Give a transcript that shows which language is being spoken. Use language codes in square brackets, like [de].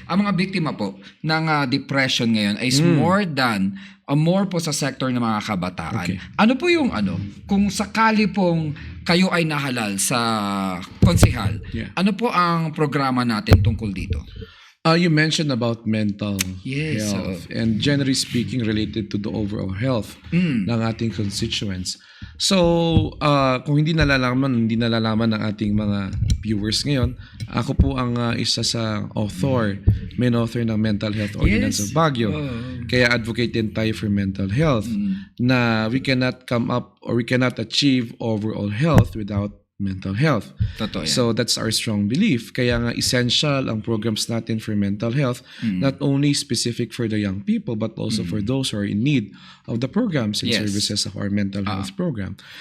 [tl] Ang mga biktima po ng depression ngayon is more po sa sector ng mga kabataan. Ano po yung kung sakali pong kayo ay nahalal sa konsehal, ano po ang programa natin tungkol dito? [en] You mentioned about mental Yes, health and generally speaking related to the overall health ng ating constituents. [tl] So, kung hindi nalalaman ng ating mga viewers ngayon, ako po ang isa sa [en] main author [tl] ng Mental Health Ordinance of Baguio. Kaya advocate din tayo [en] for mental health na we cannot come up or we cannot achieve overall health without mental health. [tl] Totoo yan. [en] So that's our strong belief. [tl] Kaya nga essential ang programs natin [en] for mental health, not only specific for the young people but also for those who are in need of the programs and services of our mental health program.